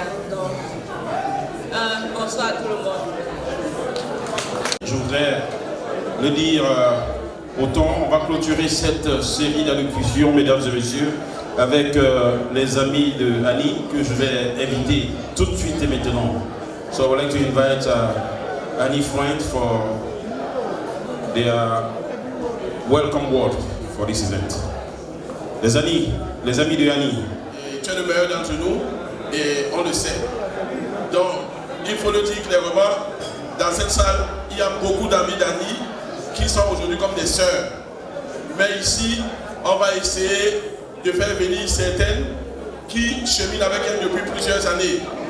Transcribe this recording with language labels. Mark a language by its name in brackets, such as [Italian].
[French] Donc, bonsoir à tout le monde. Je voudrais le dire autant, on va clôturer cette série d'allocutions, mesdames et messieurs, avec les amis de Annie que je vais inviter tout de suite et maintenant. [English] So I would like to invite Annie Freund for their welcome word for this event. [French] Les amis de Annie. Tu es le meilleur d'entre nous et on le sait. Donc, il faut le dire clairement, dans cette salle, il y a beaucoup d'amis d'Annie qui sont aujourd'hui comme des sœurs. Mais ici, on va essayer de faire venir certaines qui cheminent avec elle depuis plusieurs années.